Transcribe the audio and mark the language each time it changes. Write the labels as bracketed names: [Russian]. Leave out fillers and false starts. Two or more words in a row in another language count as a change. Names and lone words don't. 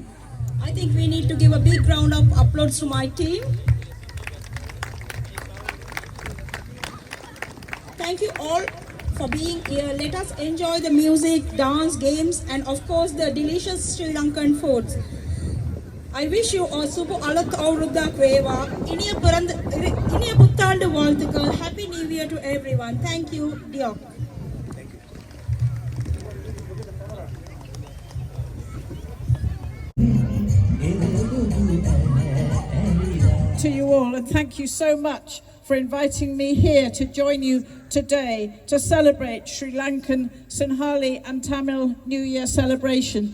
[English] I think we need to give a big round of applause to my team. Thank you all for being here. Let us enjoy the music, dance, games, and of course the delicious Sri Lankan foods. I wish you a super [Sinhala] අලුත් අවුරුද්දක් වේවා. [Tamil] இனிய புத்தாண்டு வாழ்த்துக்கள். [English] Happy New Year to everyone. Thank you, dear. To you all, and thank you so much for inviting me here to join you today to celebrate Sri Lankan Sinhala&Tamil New Year celebration.